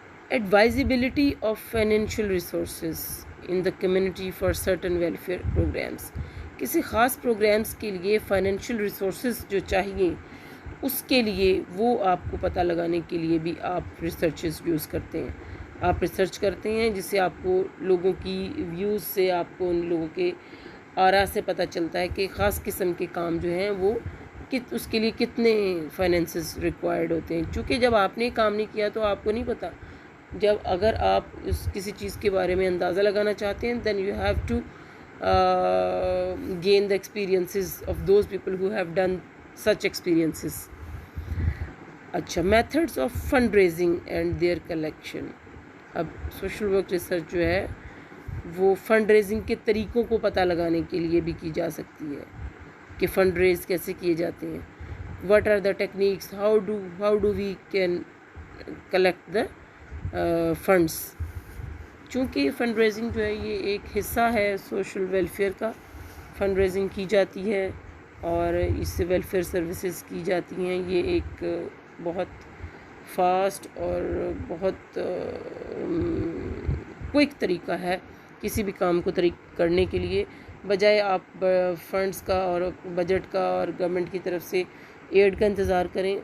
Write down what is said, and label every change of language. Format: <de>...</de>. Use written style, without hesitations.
<en>Advisability of financial resources in the community for certain welfare programs۔</en> <ur>کسی خاص programmes کے لیے فائنینشیل ریسورسز جو چاہیے، اس کے لیے وہ آپ کو پتہ لگانے کے لیے بھی آپ ریسرچز یوز کرتے ہیں۔ آپ ریسرچ کرتے ہیں جس سے آپ کو لوگوں کی ویوز سے، آپ کو ان لوگوں کے آرا سے پتہ چلتا ہے کہ خاص قسم کے کام جو ہیں وہ اس کے لیے کتنے فائنینسز ریکوائرڈ ہوتے ہیں۔ چونکہ جب آپ نے کام نہیں کیا تو آپ کو نہیں پتہ۔ اگر آپ کسی چیز کے بارے میں اندازہ لگانا چاہتے ہیں</ur> <en>then you have to gain the experiences of those people who have done such experiences. اچھا methods of fundraising and their collection.</en> <ur>اب سوشل ورک ریسرچ جو ہے وہ فنڈ ریزنگ کے طریقوں کو پتہ لگانے کے لیے بھی کی جا سکتی ہے کہ فنڈ ریز کیسے کیے جاتے ہیں.</ur> <en>What are the techniques, how do we can collect the funds.</en> <ur>چونکہ فنڈ ریزنگ جو ہے یہ ایک حصہ ہے سوشل ویلفیئر کا. فنڈ ریزنگ کی جاتی ہے اور اس سے ویلفیئر سروسز کی جاتی ہیں. یہ ایک بہت فاسٹ اور بہت کوئک طریقہ ہے کسی بھی کام کو کرنے کے لیے, بجائے آپ فنڈز کا اور بجٹ کا اور گورنمنٹ کی طرف سے ایڈ کا انتظار کریں.</ur>